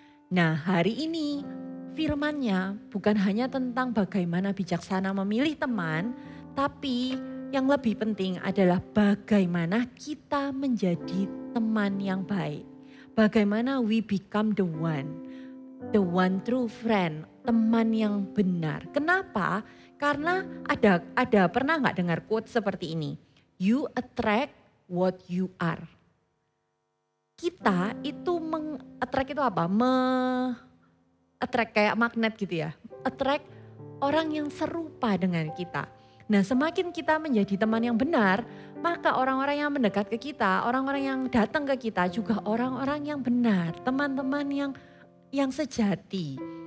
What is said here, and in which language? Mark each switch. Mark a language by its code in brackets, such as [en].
[id] Nah, hari ini firman-Nya bukan hanya tentang bagaimana bijaksana memilih teman, tapi yang lebih penting adalah bagaimana kita menjadi teman yang baik. Bagaimana [en] we become the one true friend, [id] teman yang benar. Kenapa? Karena ada pernah nggak dengar quote seperti ini? [en] You attract what you are. [id] Kita itu attract itu apa? Attract kayak magnet gitu ya. Attract orang yang serupa dengan kita. Nah, semakin kita menjadi teman yang benar, maka orang-orang yang mendekat ke kita, orang-orang yang datang ke kita juga orang-orang yang benar, teman-teman yang sejati.